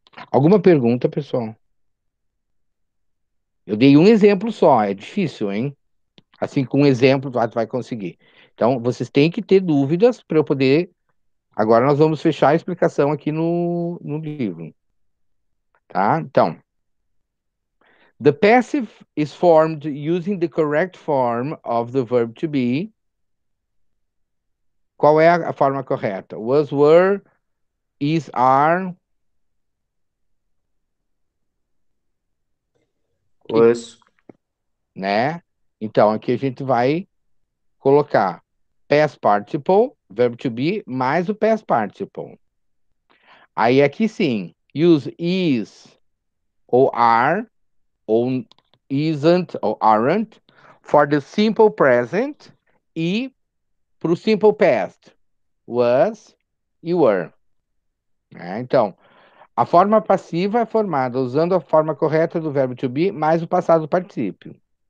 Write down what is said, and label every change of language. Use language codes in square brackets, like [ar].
[pt] Alguma pergunta, pessoal? Eu dei um exemplo só, é difícil, hein? Assim, com um exemplo, tu vai conseguir. Então, vocês têm que ter dúvidas para eu poder. Agora nós vamos fechar a explicação aqui no livro. Tá? Então, [en] the passive is formed using the correct form of the verb to be. [pt] Qual é a forma correta? [en] Was, were, is, are. Was. [pt] Né? Então, aqui a gente vai colocar past participle, verbo to be, mais o past participle. Aí aqui sim, use is ou are, ou isn't, ou aren't, [en] for the simple present [pt] e para o simple past, was e were. Então, a forma passiva é formada usando a forma correta do verbo to be mais o passado particípio.